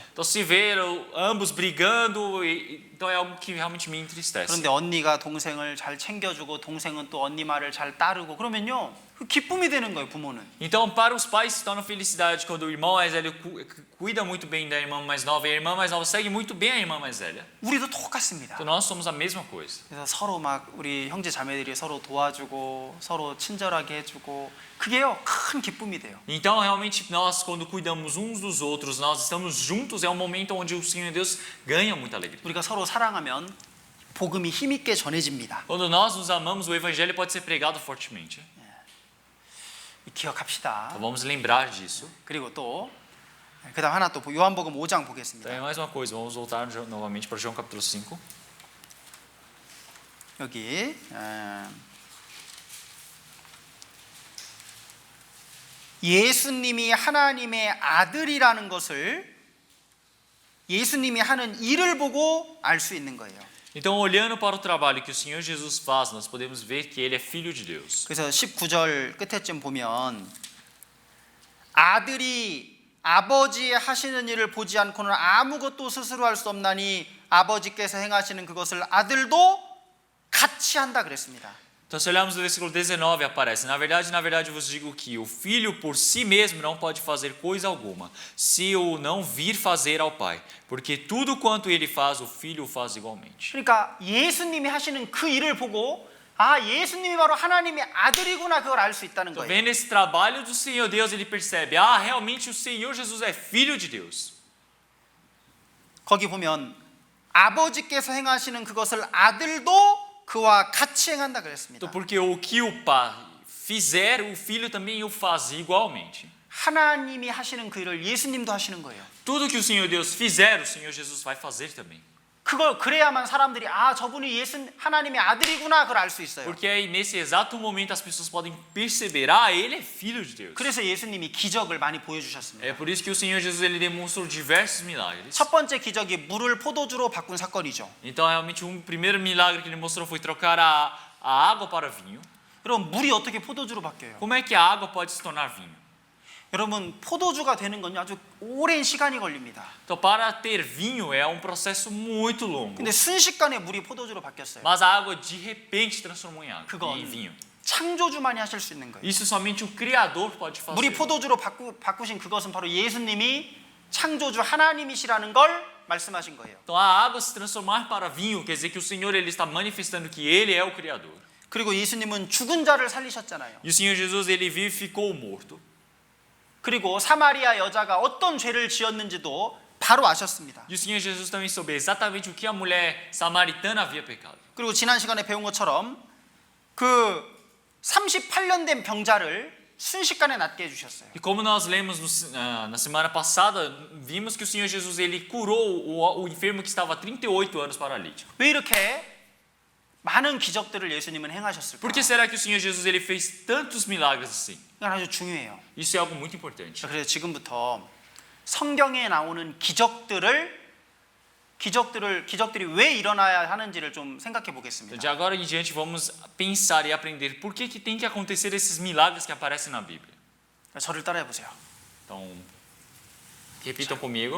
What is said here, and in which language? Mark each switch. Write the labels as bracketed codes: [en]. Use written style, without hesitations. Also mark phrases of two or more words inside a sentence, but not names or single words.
[pt] Então se ver ambos brigando, então é algo que realmente me entristece. [ko] 그런데 언니가 동생을 잘 챙겨주고 동생은 또 언니 말을 잘 따르고 그러면요 그 기쁨이 되는 거예요 부모는. [pt] Então para os pais se torna felicidade quando o irmão mais velho cuida muito bem da irmã mais nova e a irmã mais nova segue muito bem a irmã mais velha. [ko] 우리도 똑같습니다. [pt] Então nós somos a mesma coisa. [ko] 그래서 서로 막 우리 형제 자매들이 서로 도와주고 서로 친절하게 해주고 그게요 큰 기쁨이 돼요. [pt] Então realmente nós quando cuidamos uns dos outros, nós estamos juntos, é um momento onde o Senhor Deus ganha muita alegria. [ko] 우리가 서로 사랑하면 복음이 힘있게 전해집니다. [pt] Quando nós nos amamos, o evangelho pode ser pregado fortemente. [ko] 기억합시다. [pt] Então vamos lembrar disso. [ko] 그리고 또 그다음 하나 또 요한복음 5장 보겠습니다. [pt] Então, mais uma coisa, vamos voltar novamente para João capítulo 5. [ko] 여기 예수님이 하나님의 아들이라는 것을 예수님이 하는 일을 보고 알 수 있는 거예요. [pt] Então, olhando para o trabalho que o Senhor Jesus faz, nós podemos ver que ele é filho de Deus. [ko] 그래서 19절 끝에쯤 보면 아들이 아버지의 하시는 일을 보지 않고는 아무것도 스스로 할 수 없나니 아버지께서 행하시는 그것을 아들도 같이 한다 그랬습니다. [pt] Então, se olharmos no versículo 19, aparece: na verdade vos digo que o filho por si mesmo não pode fazer coisa alguma, se o não vir fazer ao Pai, porque tudo quanto ele faz, o filho o faz igualmente. [ko] 그러니까 예수님이 하시는 그 일을 보고 아 예수님이 바로 하나님의 아들이구나 그걸 알 수 있다는 [pt] Então, [ko] 거예요. [pt] vendo esse trabalho do Senhor Deus, ele percebe: ah, realmente o Senhor Jesus é filho de Deus. [ko] 거기 보면 아버지께서 행하시는 그것을 아들도 그와 같이 행한다 그랬습니다. [pt] Então, porque o que o pai fizer, o filho também o faz igualmente. [ko] 하나님이 하시는 그 일을 예수님도 하시는 거예요. [pt] Tudo que o Senhor Deus fizer, o Senhor Jesus vai fazer também. [ko] 그걸 그래야만 사람들이 저분이 하나님의 아들이구나 그걸 알 수 있어요. [pt] Porque aí nesse exato momento as pessoas podem perceber, ele é filho de Deus. [ko] 그래서 예수님이 기적을 많이 보여주셨습니다. [pt] É por isso que o Senhor Jesus ele demonstrou diversos milagres. [ko] 첫 번째 기적이 물을 포도주로 바꾼 사건이죠. [pt] Então realmente primeiro milagre que ele mostrou foi trocar a água para vinho. [ko] 여러분 물이 어떻게 포도주로 바뀌어요? [pt] Como é que a água pode se tornar vinho? [ko] 여러분 포도주가 되는 건요 아주 오랜 시간이 걸립니다. [pt] Então para ter vinho é um processo muito longo. [ko] 근데 순식간에 물이 포도주로 바뀌었어요. [pt] Mas a água de repente transformou em água, [ko] 그건 [pt] em vinho. [ko] 창조주만이 하실 수 있는 거예요. [pt] Isso somente o Criador pode fazer. [ko] 물이 포도주로 바꾸신 그것은 바로 예수님이 창조주 하나님이시라는 걸 말씀하신 거예요. [pt] Então a água se transformar para vinho quer dizer que o Senhor ele está manifestando que ele é o Criador. [ko] 그리고 예수님은 죽은 자를 살리셨잖아요. [pt] E o Senhor Jesus ele vivificou o morto. [ko] 그리고 사마리아 여자가 어떤 죄를 지었는지도 바로 아셨습니다. [pt] E o Senhor Jesus também soube exatamente o que a mulher samaritana havia pecado. [ko] 그리고 지난 시간에 배운 것처럼 그 38년 된 병자를 순식간에 낫게 해주셨어요. [pt] E como nós lemos na semana passada, vimos que o Senhor Jesus ele curou o enfermo que estava há 38 anos paralítico. [ko] 왜 이렇게 많은 기적들을 예수님은 행하셨을까? [pt] Por que será que o Senhor Jesus ele fez tantos milagres assim? [ko] 이건 아주 중요해요. [pt] Isso é algo muito importante. [ko] 그래서 지금부터 성경에 나오는 기적들이 왜 일어나야 하는지를 좀 생각해 [pt] Então, [ko] 보겠습니다. [pt] de agora em diante vamos pensar e aprender por que tem que acontecer esses milagres que aparecem na Bíblia. [ko] 저를 따라해 보세요. [pt] Então, repitam comigo.